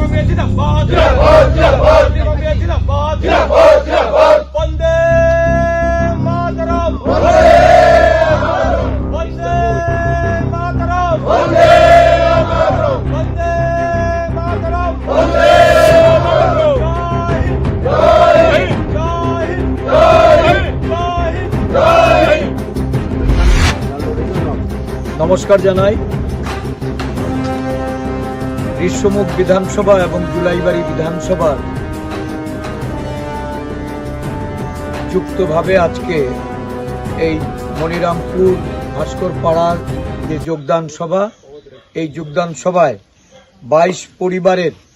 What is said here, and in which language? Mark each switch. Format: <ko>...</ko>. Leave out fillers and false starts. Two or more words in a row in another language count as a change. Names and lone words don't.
<hi>जिंदाबाद जिंदाबाद वंदे मातरम वंदे मातरम वंदे मातरम वंदे</hi> <bn>नमस्कार জানাই ঋষ্যমুখ বিধানসভা এবং জুলাইবাড়ি বিধানসভার যুক্তভাবে আজকে এই মনিরামপুর ভাস্কর পাড়ার যে যোগদান সভা, এই যোগদান সভায় 22 পরিবারের</bn>